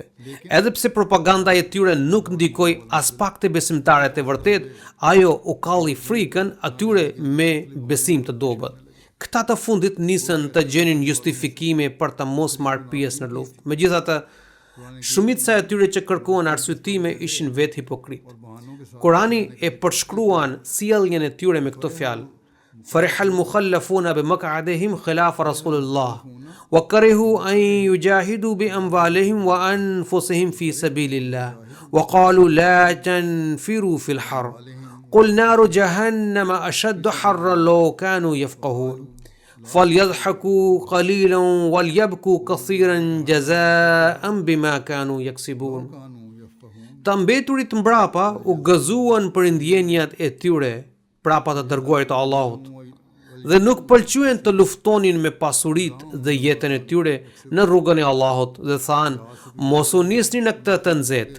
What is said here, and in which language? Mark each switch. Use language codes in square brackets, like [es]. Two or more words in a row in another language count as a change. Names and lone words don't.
[sq] Edhe pse propaganda e tyre nuk ndikoi as pak te besimtarët e vërtet, ajo u kalli frikën atyre me besim të dobët. Këta të fundit nisën të gjenin justifikime për të mos marrë pjesë në luftë. Megjithatë, shumica e tyre që kërkuan arsyetime ishin vetë hipokritë. Kurani e përshkruan sjelljen e tyre me këto fjalë: [ar] فرح المخلفون بمقعدهم خلاف رسول الله وكرهوا أن يجاهدوا بأموالهم وأنفسهم في سبيل الله وقالوا لا تنفروا في الحر. قل نار جهنم أشد حرا لو كانوا يفقهون فليضحكوا قليلا وليبكوا كثيرا جزاء بما كانوا يكسبون. [sq] Të mbeturit mbrapa u gëzuan për ndjenjat e tyre prapa të dërguarit të Allahut dhe nuk pëlqyen të luftonin me pasuritë dhe jetën e tyre në rrugën e Allahut dhe thanë, mos u nisni në këtë të nxehtë.